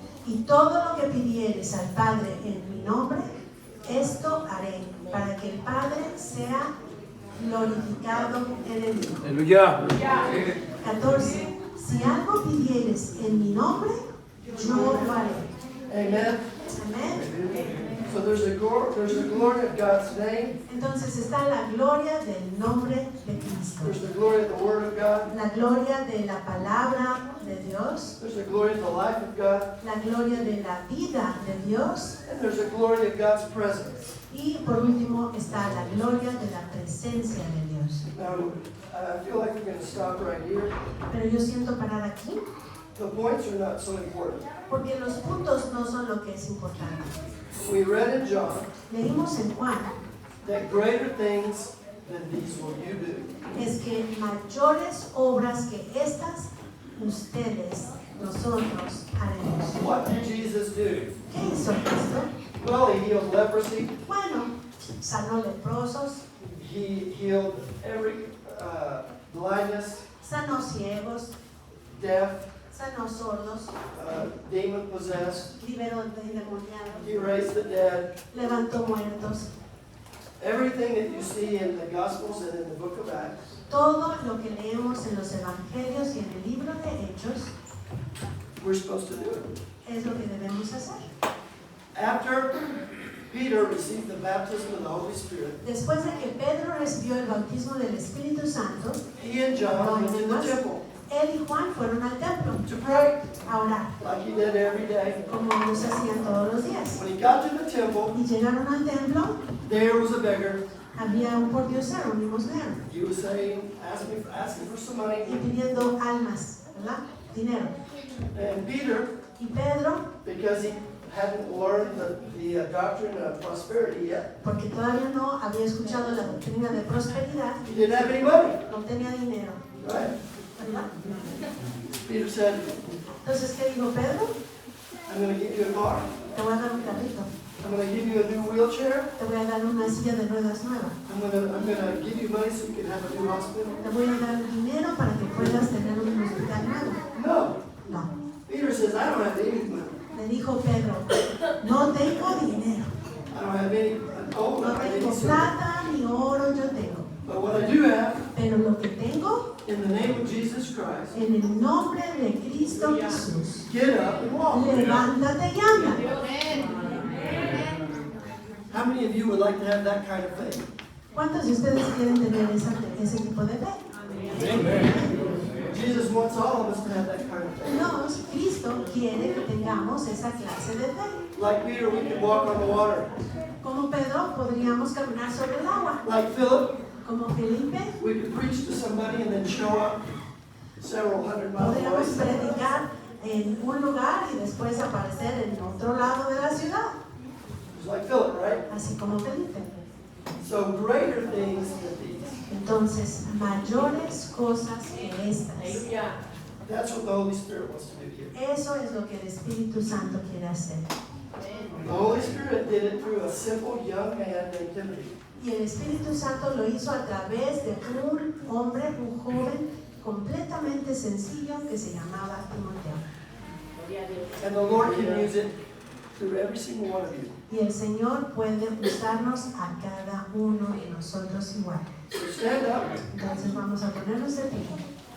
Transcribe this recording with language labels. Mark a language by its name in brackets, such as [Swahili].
[Spanish] Y todo lo que pidieres al Padre en mi nombre, esto haré, para que el Padre sea glorificado en el Hijo. Aleluya. 14. Si algo pidieres en mi nombre, yo lo haré. [English] Amen. [Spanish] Amén. [English] So there's the glory of God's name. [Spanish] Entonces está la gloria del nombre de Cristo, [English] There's the glory of the Word of God. [Spanish] la gloria de la palabra de Dios, [English] There's the glory of the life of God. [Spanish] la gloria de la vida de Dios, [English] And there's the glory of God's presence. [Spanish] y por último está la gloria de la presencia de Dios. [English] Now, I feel like we're going to stop right here. [Spanish] Pero yo siento parar aquí [English] The points are not so important. [Spanish] porque los puntos no son lo que es importante. [English] We read in John [Spanish] Leímos en Juan [English] that greater things than these will you do. [Spanish] es que mayores obras que estas ustedes, nosotros haremos. [English] What did Jesus do? [Spanish] ¿Qué hizo Cristo? [English] Well, he healed leprosy. [Spanish] Bueno, sanó leprosos, [English] He healed every blindness, [Spanish] sanó ciegos, [English] deaf, [Spanish] sanó sordos, [English] demon possessed. [Spanish] liberó de endemoniados, [English] He raised the dead. [Spanish] levantó muertos. [English] Everything that you see in the Gospels and in the book of Acts, [Spanish] Todo lo que leemos en los evangelios y en el libro de Hechos [English] we're supposed to do it. [Spanish] es lo que debemos hacer. [English] After Peter received the baptism of the Holy Spirit, [Spanish] Después de que Pedro recibió el bautismo del Espíritu Santo, [English] he and John went to the temple [Spanish] él y Juan fueron al templo [English] to pray, [Spanish] a orar, [English] like he did every day. [Spanish] como ellos hacían todos los días. [English] When he got to the temple, [Spanish] Y llegaron al templo, [English] there was a beggar. [Spanish] había un pordiosero, un limosnero, [English] He was saying, asking for some [Spanish] y [English] money. [Spanish] pidiendo almas, ¿verdad? Dinero. [English] And Peter, [Spanish] Y Pedro, [English] because he hadn't learned the doctrine of prosperity yet, [Spanish] porque todavía no había escuchado la doctrina de prosperidad, [English] he didn't have any money, [Spanish] no tenía dinero, [English] right? [Spanish] ¿verdad? [English] Peter said, [Spanish] Entonces, ¿qué dijo Pedro? [English] I'm going to give you a car. [Spanish] Te voy a dar un carrito. [English] I'm going to give you a new wheelchair. [Spanish] te voy a dar una silla de ruedas nueva. [English] I'm gonna give you money so you can have a new hospital. [Spanish] Te voy a dar dinero para que puedas tener un hospital nuevo. [English] No. [Spanish] No. [English] Peter says, I don't have any money. [Spanish] Le dijo Pedro, no tengo dinero. [English] I don't have any gold. [Spanish] No [English] I don't have any [Spanish] tengo [English] silver. [Spanish] plata ni oro, yo tengo. [English] But what I do have, [Spanish] Pero lo que tengo, [English] in the name of Jesus Christ, [Spanish] en el nombre de Cristo Jesús, [English] get up and walk. [Spanish] levántate y anda. [English] How many of you would like to have that kind of faith? [Spanish] ¿Cuántos de ustedes quieren tener ese tipo de fe? [English] Jesus wants all of us to have that kind of faith. [Spanish] Dios, Cristo quiere que tengamos esa clase de fe. [English] Like Peter, we can walk on the water. [Spanish] Como Pedro, podríamos caminar sobre el agua. [English] Like Philip, [Spanish] Como Felipe, [English] we could preach to somebody and then show up several hundred miles [Spanish] podríamos [English] away. [Spanish] predicar en un lugar y después aparecer en otro lado de la ciudad. [English] Just like Philip, right? [Spanish] Así como Felipe. [English] So greater things than these. [Spanish] Entonces, mayores cosas que estas. [English] That's what the Holy Spirit wants to do here. [Spanish] Eso es lo que el Espíritu Santo quiere hacer. [English] The Holy Spirit did it through a simple young man named Timothy. [Spanish] Y el Espíritu Santo lo hizo a través de un hombre, un joven completamente sencillo que se llamaba Timoteo. [English] And the Lord can use it through every single one of you. [Spanish] Y el Señor puede usarnos a cada uno de nosotros igual. [English] So stand up. [Spanish] Entonces vamos a ponernos de pie.